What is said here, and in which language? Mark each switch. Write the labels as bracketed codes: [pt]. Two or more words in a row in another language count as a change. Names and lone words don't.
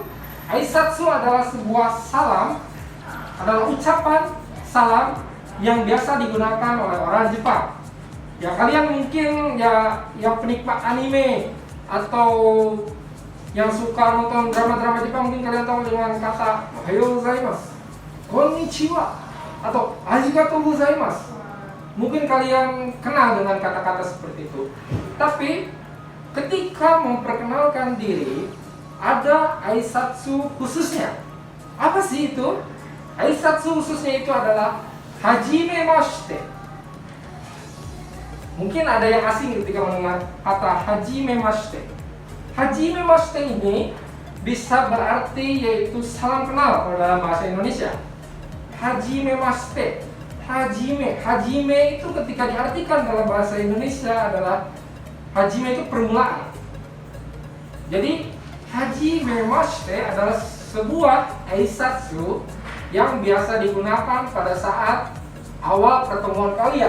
[id] Aisatsu adalah sebuah salam, adalah ucapan salam yang biasa digunakan oleh orang Jepang. Ya kalian mungkin ya yang penikmat anime atau yang suka nonton drama-drama Jepang, mungkin kalian tahu dengan kata [ja] おはようございます, [id] konnichiwa, atau [ja] ありがとうございます. [id] Mungkin kalian kenal dengan kata-kata seperti itu. Tapi ketika memperkenalkan diri ada aisatsu khususnya. Apa sih itu? Aisatsu khususnya itu adalah hajimemashite. Mungkin ada yang asing ketika mendengar kata hajimemashite. Hajimemashite ini bisa berarti yaitu salam kenal kalau dalam bahasa Indonesia. Hajimemashite. Hajime itu ketika diartikan dalam bahasa Indonesia adalah hajime itu permulaan. Jadi hajimemashite adalah sebuah aisatsu yang biasa digunakan pada saat awal pertemuan kalian.